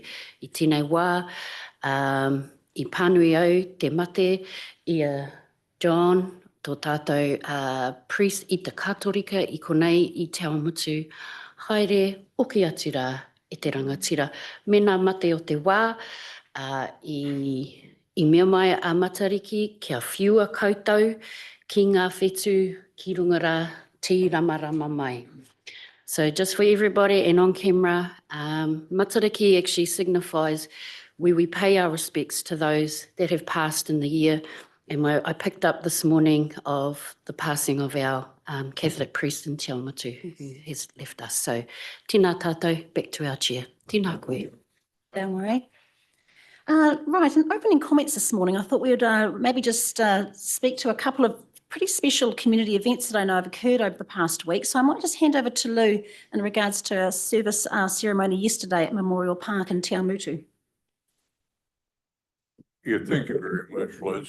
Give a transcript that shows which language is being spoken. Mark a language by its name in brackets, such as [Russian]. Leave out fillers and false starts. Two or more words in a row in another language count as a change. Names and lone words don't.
[Māori] I tēnei wā, I pānui au te mate I John, tō tātou priest I te kātorika I konei I te awamutu. Haere, oki atu rā e te rangatira. Mena mate o te wā, I mea mai a matariki, kia whiua koutou, ki ngā whetū, ki runga rā, tī rama mai. [English] So just for everybody and on camera, matariki actually signifies where we pay our respects to those that have passed in the year. And I picked up this morning of the passing of our Catholic priest in Te Awamutu who has left us. [Māori] So tēnā tātou, [English] back to our chair. [Māori] Tēnā koe. Dale Marie. [English] Right, in opening comments this morning, I thought we would maybe just speak to a couple of pretty special community events that I know have occurred over the past week. So I might just hand over to Lou in regards to a service ceremony yesterday at Memorial Park in Te Awamutu. Yeah, thank you very much, Liz.